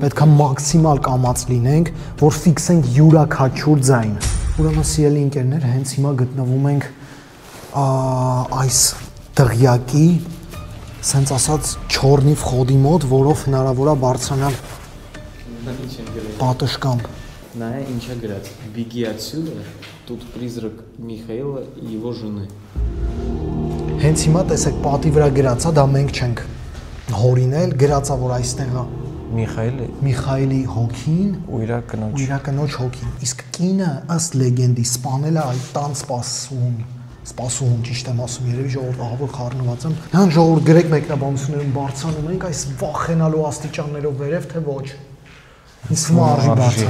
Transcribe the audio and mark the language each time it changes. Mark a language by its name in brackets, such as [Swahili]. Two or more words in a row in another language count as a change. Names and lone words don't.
[Armenian] Պետք է մաքսիմալ կամած լինենք, որ ֆիքսենք յուրաքանչյուր ձայն։ Ուրեմն սիրելի ընկերներ, հենց հիմա գտնվում ենք այս դղյակի, սենց ասած [Russian] чёрного входа [Armenian] մոտ, որով հնարավոր է բարձրանալ պատշգամբ։ Նայ ինչ է գրած. [Russian] Беги отсюда, тут призрак Михаила и его жены։ [Armenian] Հենց հիմա տեսեք պատի վրա գրած է, դա մենք չենք հորինել, գրած է որ այստեղ է Միխայելի հոգին ու իր կնոջ հոգին։ Իսկ կինը ըստ լեգենդի սպանել է այդ տան սպասուհուն, ճիշտ եմ ասում, երևի ժողովուրդ ահա որ խառնված եմ։ Հան ժողովուրդ գրեք մեկնաբանություններում բարձրանում ենք այս վախենալու աստիճաններով վերև թե ոչ։ Ինձ հիմա արժի բարձրանում։